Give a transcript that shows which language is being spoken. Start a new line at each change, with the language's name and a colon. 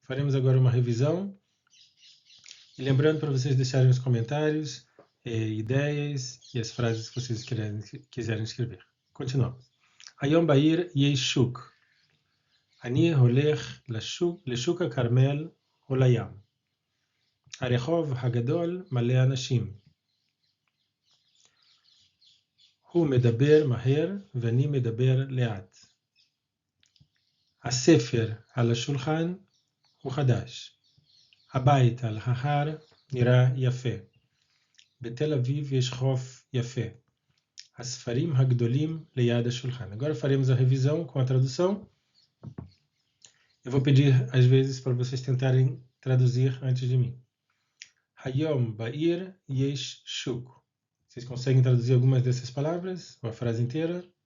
Portuguese: Faremos agora uma revisão, e lembrando para vocês deixarem os comentários, ideias e as frases que vocês quiserem escrever. Continuamos.
Hebrew: Hayom Ba'ir yesh shuk. אני הולך לשוק הכרמל או לים. הרחוב הגדול מלא אנשים. הוא מדבר מהר ואני מדבר לאט. הספר על השולחן הוא חדש. הבית על ההר נראה יפה. בתל אביב יש חוף יפה. הספרים הגדולים ליד השולחן.
Portuguese: Agora faremos a revisão com a tradução. Eu vou pedir, às vezes, para vocês tentarem traduzir antes de mim.
Hebrew: Hayom Ba'ir yesh shuk.
Portuguese: Vocês conseguem traduzir algumas dessas palavras? Ou a frase inteira?